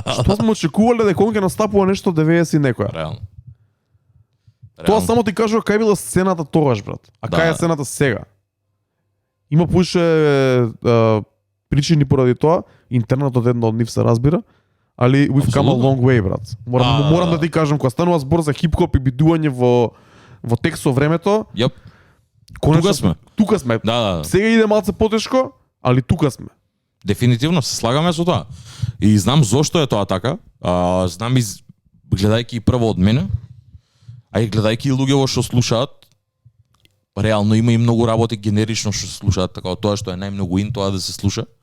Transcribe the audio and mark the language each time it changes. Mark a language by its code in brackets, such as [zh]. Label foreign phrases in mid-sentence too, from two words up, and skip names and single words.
[mk] што сме очекувале дека он ќе настапува нешто 90 и некоја. Реално. Тоа само ти кажува кај била сцената тогаш, брат. А кај е сцената сега? Има поише причини поради тоа, интернетот едно од нив се разбира, али [en] we've come a long way, [mk] брат. Морам да ти кажам, кога станува збор за хип-хоп и бидување во текст со времето, Јап. конечно, Тука сме. Тука сме. Да. Сега иде малце потешко, али тука сме. Дефинитивно се слагаме со тоа. И знам зошто е тоа така. Знам гледајќи и прво од мене, а и гледајќи и луѓе што слушаат, реално има и многу работи генерично што се слушаат, така тоа што е најмногу ин тоа да се слуша.